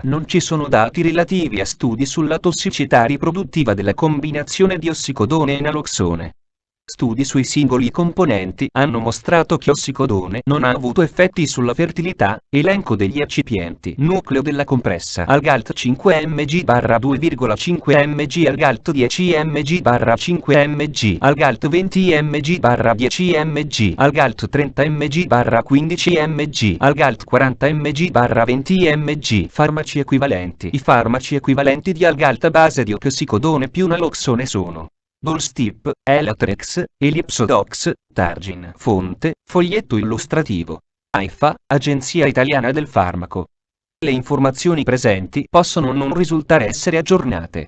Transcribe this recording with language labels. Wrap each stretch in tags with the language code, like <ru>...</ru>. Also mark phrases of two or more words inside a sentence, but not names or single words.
<it>Non ci sono dati relativi a studi sulla tossicità riproduttiva della combinazione di ossicodone e naloxone. Studi sui singoli componenti hanno mostrato che ossicodone non ha avuto effetti sulla fertilità. Elenco degli eccipienti: nucleo della compressa Algalt 5 mg/2,5 mg, Algalt 10 mg/5 mg, Algalt 20 mg/10 mg, Algalt 30 mg/15 mg, Algalt 40 mg/20 mg. Farmaci equivalenti. I farmaci equivalenti di Algalt a base di oxicodone più naloxone sono Dolstip, Elatrex, Elipsodox, Targin. Fonte: foglietto illustrativo. AIFA, Agenzia Italiana del Farmaco. Le informazioni presenti possono non risultare essere aggiornate.</it>